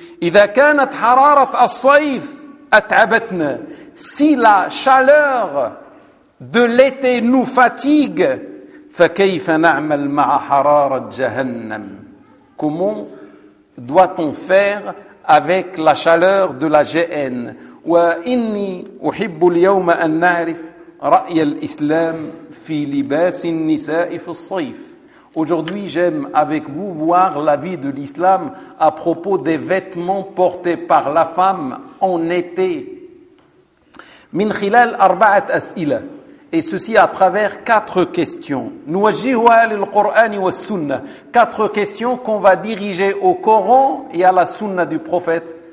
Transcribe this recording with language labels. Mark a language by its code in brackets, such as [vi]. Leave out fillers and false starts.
[ar] إذا كانت حرارة الصيف أتعبتنا, [fr] si la chaleur de l'été nous fatigue, [ar] فكيف نعمل مع حرارة جهنم, [fr] comment doit-on faire avec la chaleur de la جهنم. [ar] وإني أحب اليوم أن نعرف رأي الإسلام في لباس النساء في الصيف. [fr] Aujourd'hui, j'aime avec vous voir l'avis de l'islam à propos des vêtements portés par la femme en été. [ar] Min khilal arba'at as'ila. [fr] Et ceci à travers quatre questions. [ar] Nuwajjihuha lil-Qur'an wa sunna. [fr] Quatre questions qu'on va diriger au Coran et à la sunna du prophète.